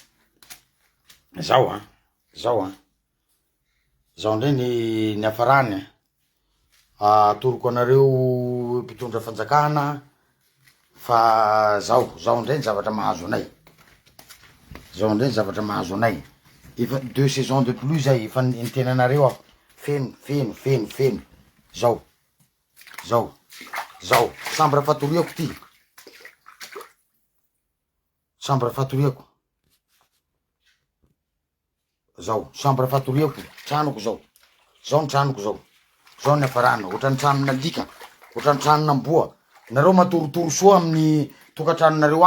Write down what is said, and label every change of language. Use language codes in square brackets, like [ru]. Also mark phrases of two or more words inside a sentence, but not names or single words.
[mg] zao ndray ny afarany atoroko anareo mpitondra fanjakana fa zao ndray ny zavatra mahazo anay efa 2 [fr] saisons de pluie [mg] zay efa nitenanareo aho feno zao chambre fatoriako ty chambre fatoriako tranoko zao ny tranoko zao ny afarana ohatrany tranona lika ohatrany tranona amboa nareo matorotoro soa amin'ny tokantranonareo